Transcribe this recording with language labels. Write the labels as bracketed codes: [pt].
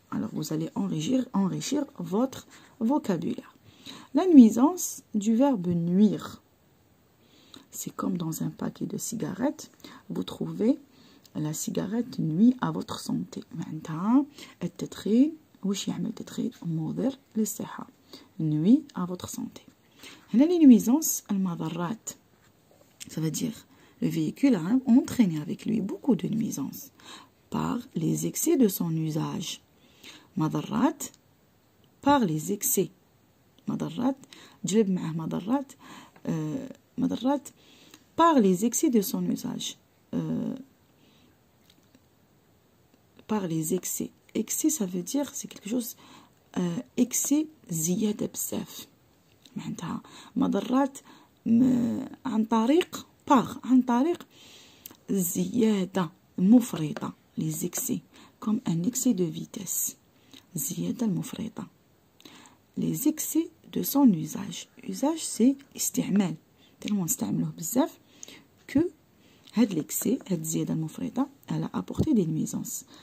[fr] Alors, vous allez enrichir votre vocabulaire. La nuisance du verbe nuire. C'est comme dans un paquet de cigarettes. Vous trouvez la cigarette nuit à votre santé. [ar] التدخين وش يعمل التدخين مضر للصحة. [fr] Nuit à votre santé. [ar] هنا [fr] les nuisances [ar] المضرات. [fr] Ça veut dire le véhicule a entraîné avec lui beaucoup de nuisances par les excès de son usage. [ar] مضرات [fr] par les excès. [ar] مضرات جلب معه مضرات مضرات [fr] par les excès de son usage. Par les excès. Excès, ça veut dire c'est quelque chose excès [ar] زيادة بزاف. معناتها مضرات عن طريق زيادة مفرطة. [fr] Les excès comme un excès de vitesse. [ar] زيادة المفرطة. [fr] Les excès de son usage. Usage, c'est [ar] استعمال. [fr] tellement [ar] نستعملوه بزاف [fr] que [ar] هاد [fr] l'excès, [ar] هاد الزيادة المفرطة, [fr] elle a apporté des nuisances.